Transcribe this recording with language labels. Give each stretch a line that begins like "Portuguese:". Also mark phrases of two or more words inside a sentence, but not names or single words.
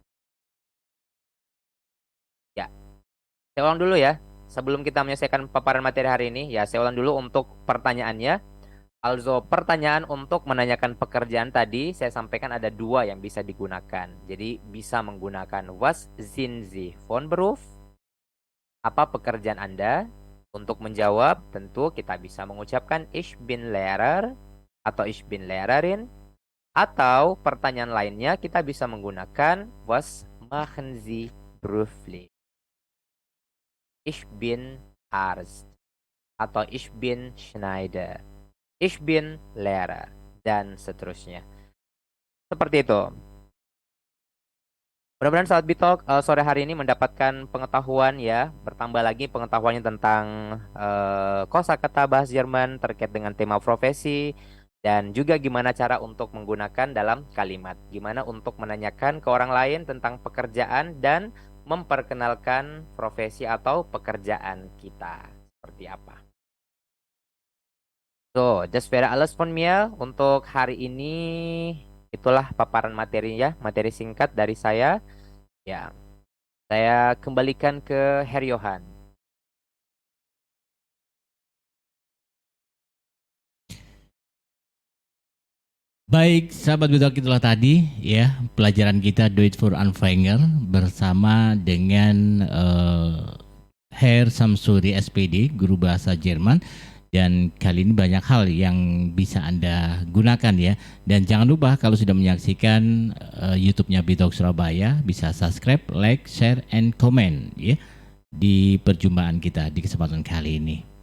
Indonesian: Ya, saya ulang dulu ya. Sebelum kita menyelesaikan paparan materi hari ini, ya saya ulang dulu untuk pertanyaannya. Also, pertanyaan untuk menanyakan pekerjaan tadi, saya sampaikan ada dua yang bisa digunakan. Jadi, bisa menggunakan
German: was sind Sie von Beruf?
Indonesian: Apa pekerjaan Anda? Untuk menjawab, tentu kita bisa mengucapkan
German: ich bin Lehrer
Indonesian: atau
German: ich bin Lehrerin.
Indonesian: Atau pertanyaan lainnya, kita bisa menggunakan
German: was machen Sie beruflich? Ich bin Arzt atau ich bin Schneider. Ich bin Lehrer.
Indonesian: dan seterusnya. Seperti itu. Mudah-mudahan sahabat Bitalk sore hari ini mendapatkan pengetahuan ya, bertambah lagi pengetahuannya tentang kosakata bahasa Jerman terkait dengan tema profesi dan juga gimana cara untuk menggunakan dalam kalimat. Gimana untuk menanyakan ke orang lain tentang pekerjaan dan memperkenalkan profesi atau pekerjaan kita seperti apa.
German: So, just wäre alles von mir
Indonesian: untuk hari ini. Itulah paparan materinya, materi singkat dari saya. Ya, saya kembalikan ke Herr Johan. Baik, sahabat Bitalk, itulah tadi ya pelajaran kita Do It for Anfänger bersama dengan Herr Samsuri SPD, guru bahasa Jerman. Dan kali ini banyak hal yang bisa Anda gunakan ya. Dan jangan lupa kalau sudah menyaksikan YouTube-nya Bitalk Surabaya, bisa subscribe,
English: like, share, and comment
Indonesian: ya di perjumpaan kita di kesempatan kali ini.